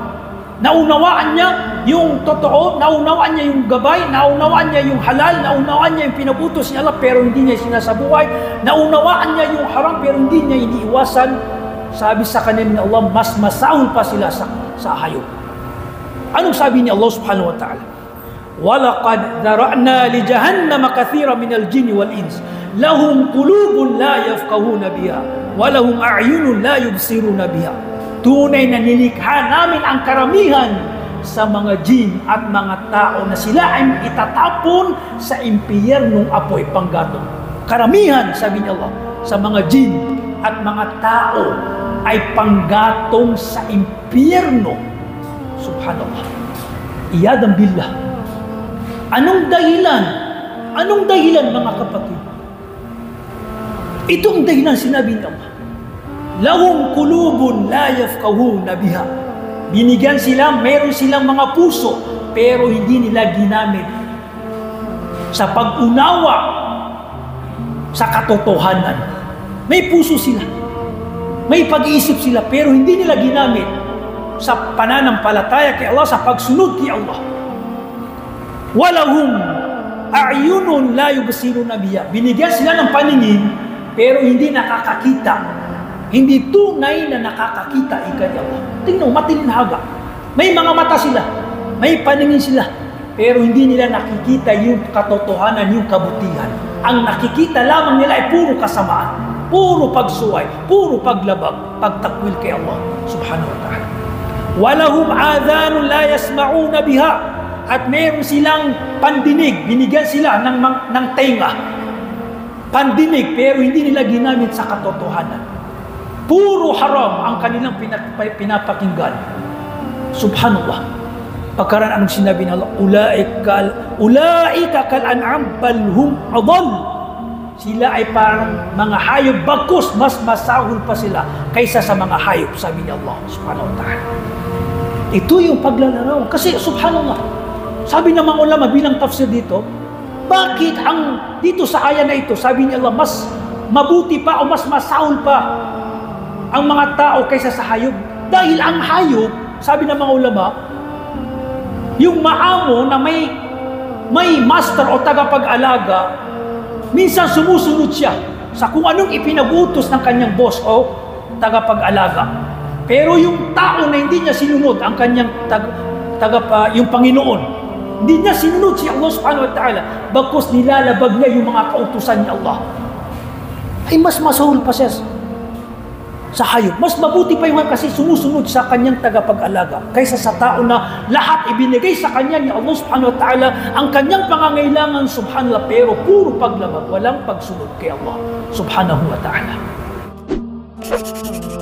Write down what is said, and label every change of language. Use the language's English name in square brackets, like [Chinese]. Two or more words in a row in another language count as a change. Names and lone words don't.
[Filipino] Naunawaan niya yung totoo, naunawaan niya yung gabay, naunawaan niya yung halal, naunawaan niya yung pinabutos ni Allah, pero hindi niya sinasabuhay. Naunawaan niya yung haram, pero hindi niya iniiwasan. Sabi sa kanila ni Allah, mas masahol pa sila sa hayop. Anong sabi ni Allah [Arabic] سبحانه وتعالى? وَلَقَدْ ذَرَأْنَا لِجَهَنَّمَ كَثِيرًا مِنَ الْجِنِّ وَالْإِنسِ لَهُمْ قُلُوبٌ لَا يَفْقَهُونَ بِهَا وَلَهُمْ أَعْيُنٌ لَا يُبْصِرُونَ بِهَا. [Filipino] Tunay na nilikha namin ang karamihan sa mga jin at mga tao na sila ay itatapon sa impyernong apoy panggatong. Karamihan, sabi ni Allah, sa mga jin at mga tao ay panggatong sa impyerno. [Arabic] Subhanallah. عياذا بالله. [Filipino] Anong dahilan? Anong dahilan, mga kapatid? Itong dahilan sinabi ni Allah. [Arabic] لهم قلوب لا يفقهون بها. [Filipino] Binigyan sila, meron silang mga puso, pero hindi nila ginamit sa pag-unawa sa katotohanan. May puso sila, may pag-iisip sila, pero hindi nila ginamit sa pananampalataya kay Allah, sa pagsunod kay Allah. [Arabic] ولهم أعين لا يبصرون بها. [Filipino] Binigyan sila ng paningin, pero hindi nakakakita. Hindi tunay na nakakakita ika ni Allah. Tingnan, matilinhaga. May mga mata sila, may paningin sila, pero hindi nila nakikita yung katotohanan, yung kabutihan. Ang nakikita lamang nila ay puro kasamaan, puro pagsuway, puro paglabag, pagtakwil kay Allah [Arabic] سبحانه وتعالى. ولهم آذان لا يسمعون بها. [Filipino] At meron silang pandinig, binigyan sila ng tenga. Pandinig, pero hindi nila ginamit sa katotohanan. Puro haram ang kanilang pinapakinggan. Subhanallah. Pagkaraan anong sinabi ng Allah, [Arabic] أولئك كالأنعام بل هم أضل. [Filipino] Sila ay parang mga hayop, bagkus mas masahol pa sila kaysa sa mga hayop, sabi ni Allah [Arabic] سبحانه وتعالى. [Filipino] Ito yung paglalaraw. Kasi subhanallah, sabi ng mga ulama bilang tafsir dito, bakit dito sa aya na ito, sabi ni Allah, mas mabuti pa o mas masahol pa ang mga tao kaysa sa hayop? Dahil ang hayop, sabi ng mga ulama, yung maamo na may master o tagapag-alaga, minsan sumusunod siya sa kung anong ipinagutos ng kanyang boss o tagapag-alaga. Pero yung tao na hindi niya sinunod ang kanyang yung Panginoon, hindi niya sinunod si Allah [Arabic] سبحانه وتعالى, [Filipino] bagkus nilalabag niya yung mga kautusan ni Allah, ay mas masahol pa siya sa hayop. Mas mabuti pa yung kasi sumusunod sa kanyang tagapag-alaga kaysa sa tao na lahat ibinigay sa kanya ni Allah [Arabic] سبحانه وتعالى [Filipino] ang kanyang pangangailangan subhanallah, pero puro paglabag, walang pagsunod kay Allah [Arabic] سبحانه وتعالى.